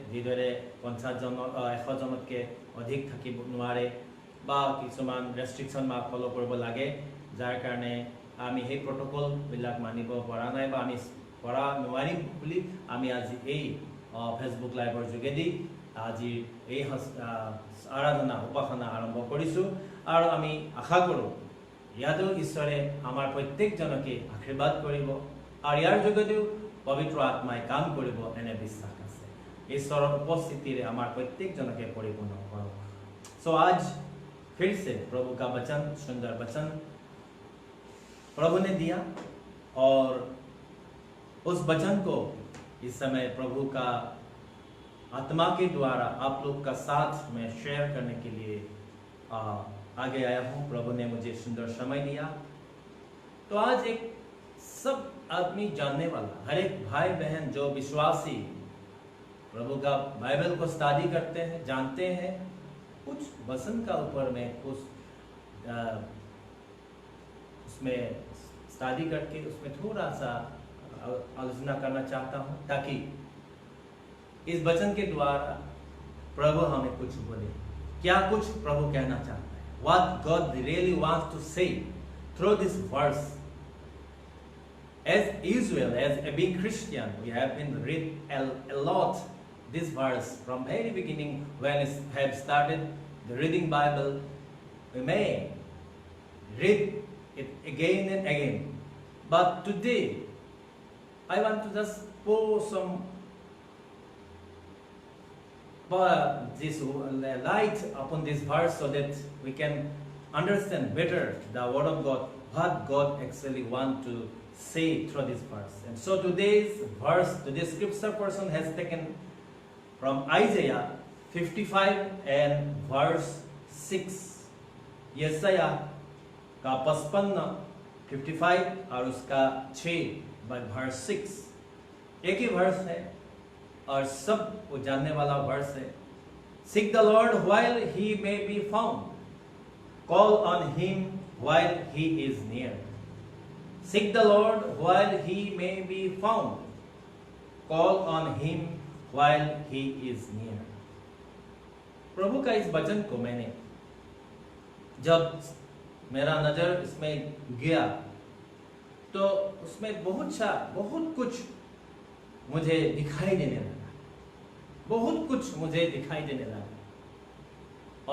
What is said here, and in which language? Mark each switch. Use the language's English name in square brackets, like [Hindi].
[Assamese] যিদৰে 100 জনতকৈ অধিক থাকিব নোৱাৰে বা কিছুমান ৰেষ্ট্ৰিকশ্যন বা ফ'ল' কৰিব লাগে, যাৰ কাৰণে আমি সেই প্ৰট'কলবিলাক মানিব পৰা নাই বা আমি পৰা নোৱাৰিম বুলি আমি আজি এই ফেচবুক লাইভৰ যোগেদি আজি এই আৰাধনা উপাসনা আৰম্ভ কৰিছোঁ। আৰু আমি আশা কৰোঁ ইয়াতো ঈশ্বৰে আমাৰ প্ৰত্যেকজনকে আশীৰ্বাদ কৰিব আৰু ইয়াৰ যোগেদিও পবিত্ৰ আত্মাই কাম কৰিব এনে বিশ্বাস আছে। ঈশ্বৰৰ উপস্থিতিৰে আমাৰ प्रत्येकजनকে [Hindi] परिपूर्ण करो। सो आज फिर से प्रभु का वचन, सुंदर वचन प्रभु ने दिया और उस वचन को इस समय प्रभु का आत्मा के द्वारा आप लोग का साथ में शेयर करने के लिए आगे आया हूँ। प्रभु ने मुझे सुंदर समय दिया। तो आज एक सब आदमी जानने वाला, हर एक भाई बहन जो विश्वासी प्रभु का बाइबल को स्टडी करते हैं, जानते हैं, कुछ वचन का ऊपर में कुछ उसमें स्टडी करके उसमें थोड़ा सा आलोचना करना चाहता हूँ, ताकि इस वचन के द्वारा प्रभु हमें कुछ बोले। क्या कुछ प्रभु कहना चाहता है? [English] What God really wants to say through this verse. As usual, as a big Christian, we have been read a lot this verse from very beginning when we have started the reading Bible. We may read it again and again. But today, I want to just pour some this light upon this verse so that we can understand better the word of God, what God actually wants to say through this verse. And so today's verse, today's scripture portion has taken from Isaiah 55 and verse 6. [Hindi] यशाया का 55, 55 और उसका 6 verse 6 एक ही verse है और सब को जानने वाला वर्स है। [English] Seek the Lord while he may be found. Call on him while he is near. Seek the Lord while he may be found. Call on him while he is near. [Hindi] प्रभु का इस वचन को मैंने जब मेरा नजर इसमें गया तो उसमें बहुत कुछ मुझे दिखाई देने लगा, बहुत कुछ मुझे दिखाई देने लगा।